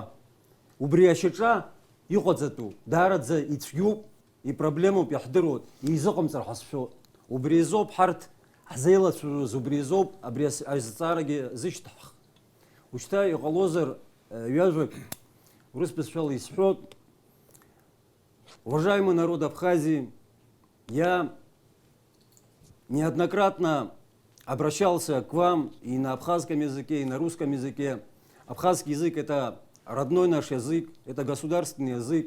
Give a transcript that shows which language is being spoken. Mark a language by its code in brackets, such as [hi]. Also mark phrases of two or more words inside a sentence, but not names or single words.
[ab] Убри ашьаҿа иҟаҵатәу, даараӡа ицәгьоуп, ипроблемоуп, иаҳдыруеит, изыҟамҵар ҳазшәоит. Убри азоуп ҳарҭ ҳзеилацәажәоз, убри азоуп абри азҵаарагьы зышьҭаҳх. Ушьҭа иҟалозар ҩажәак урыс бызшәала исҳәоит. [ru] Уважаемый народ Абхазии, я неоднократно обращался к вам и на абхазском языке, и на русском языке. Абхазский язык – это родной наш язык, это государственный язык.